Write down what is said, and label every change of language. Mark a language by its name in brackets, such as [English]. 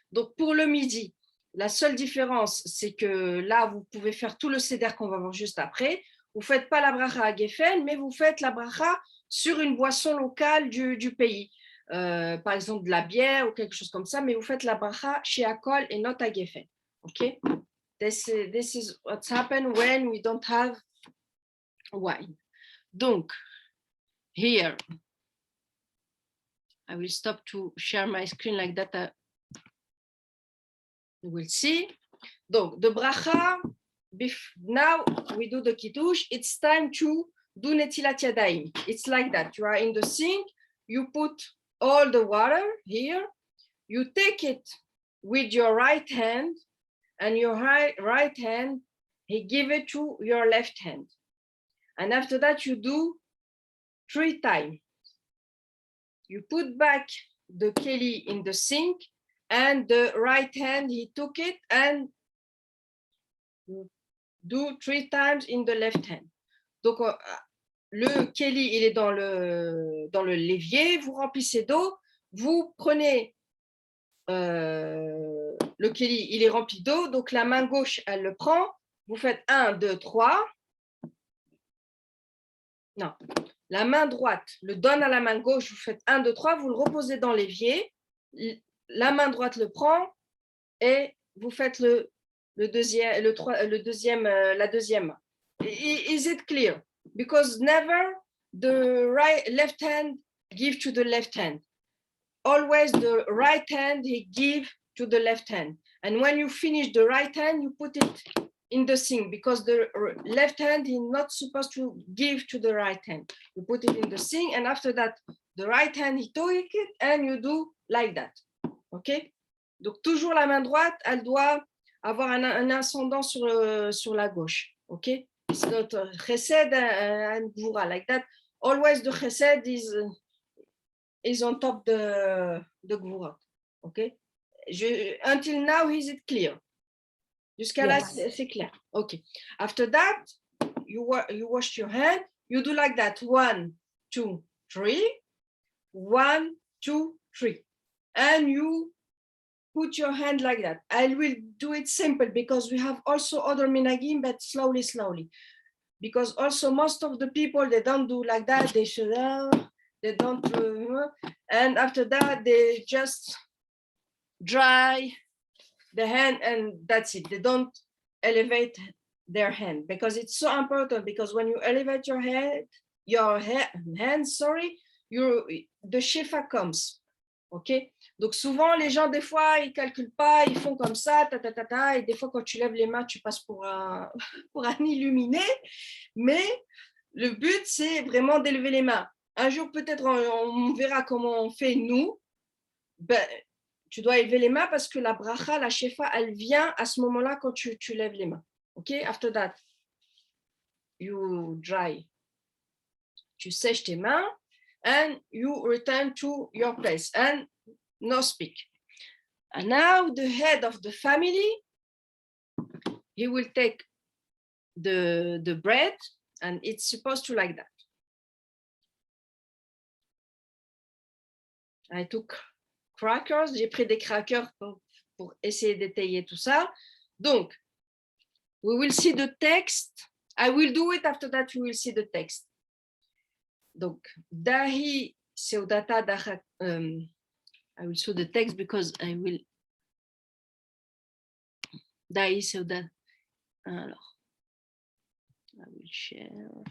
[French] Donc pour le midi, la seule différence, c'est que là, vous pouvez faire tout le seder qu'on va voir juste après. Vous faites pas la bracha Agefen, mais vous faites la bracha sur une boisson locale du pays. Par exemple de la bière ou quelque chose comme ça, mais vous faites la bracha sheakol et not Agefen. [English] Okay, this is what's happened when we don't have wine. Donc, here, I will stop to share my screen like that. You will see. Donc, the bracha, now we do the kiddush. It's time to do netilat yadayim. It's like that. You are in the sink. You put all the water here. You take it with your right hand, and your right hand, he give it to your left hand. And after that, you do 3 times. You put back the keli in the sink, and the right hand, he took it and do 3 times in the left hand. [French] Donc, le keli, il est dans le l'évier, vous remplissez d'eau, vous prenez le keli, il est rempli d'eau, donc la main gauche, elle le prend, vous faites 1, 2, 3. Non, la main droite le donne à la main gauche, vous faites 1, 2, 3, vous le reposez dans l'évier, la main droite le prend et vous faites la deuxième main. [English] Is it clear? Because never the left hand give to the left hand. Always the right hand he give to the left hand. And when you finish the right hand, you put it in the sink, because the left hand is not supposed to give to the right hand. You put it in the sink, and after that, the right hand, he take it, and you do like that. OK? [French] Donc, toujours la main droite, elle doit avoir un ascendant sur la gauche. [English] OK? It's not chesed and gvura, like that. Always the chesed is on top the gvura. OK? Until now, is it clear? [French] Jusqu'à là, c'est clair. [English] OK. After that, you wash your hand. You do like that. 1, 2, 3. 1, 2, 3. And you put your hand like that. I will do it simple because we have also other minhagim, but slowly. Because also most of the people, they don't do like that. They should, they don't. And after that, they just dry the hand, and that's it. They don't elevate their hand, because it's so important, because when you elevate your hand, the shefa comes. OK? [French] Donc souvent les gens, des fois, ils calculent pas, ils font comme ça, et des fois quand tu lèves les mains, tu passes pour un illuminé, mais le but, c'est vraiment d'élever les mains. Un jour, peut-être, on verra comment on fait nous. Tu dois élever les mains parce que la bracha, la shefa, elle vient à ce moment-là quand tu lèves les mains. [English] OK? After that, you dry. [French] Tu sèches tes mains [English] and you return to your place and no speak. And now the head of the family, he will take the bread, and it's supposed to like that. I took crackers, [French] j'ai pris des crackers pour essayer d'étayer tout ça. [English] Donc, we will see the text. I will do it, after that we will see the text. Donc, Dahi Seudata Dachat, I will show the text because I will. Dahi Seudata. Alors, I will share.